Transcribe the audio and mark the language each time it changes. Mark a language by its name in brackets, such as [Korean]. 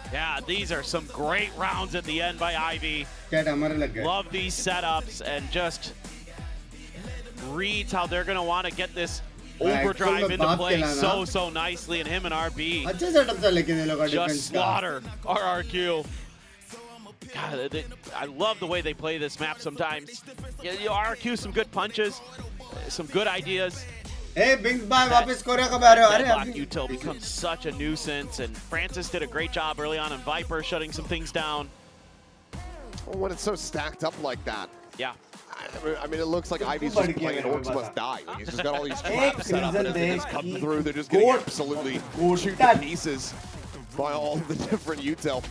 [English] Yeah, these are some great rounds at the end by Ivy. Love these setups and just reads how they're going to want to get this overdrive into play so nicely, and him and RB just slaughter RRQ. God, I love the way they play this map sometimes. RRQ, some good punches, some good ideas. [Hindi] Hey, Binks bhai, वापस Korea कब आ रहे हो? अरे [English] Black util becomes such a nuisance, and Francis did a great job early on in Viper, shutting some things down. Well, when it's so stacked up like that. Yeah. I mean, it looks like Ivy's just playing Orcs Must Die. Like, he's just got all these traps set up, and as they just come through, they're just getting absolutely chewed to pieces by all the different util.